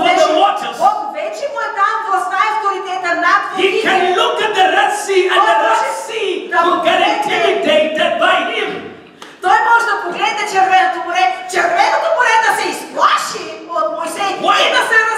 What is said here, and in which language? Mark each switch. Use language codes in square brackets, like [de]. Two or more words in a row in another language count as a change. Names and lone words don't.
[bg] понеже [en] the waters. [bg] Бог вече му е дал властта и авторитета над [en] He can [bg] водите. [en] look at the Red Sea and the Red Sea will get intimidated by him. [bg] Той може да погледне Червеното море да се изплаши от Моисей [en] Why? [bg] и да се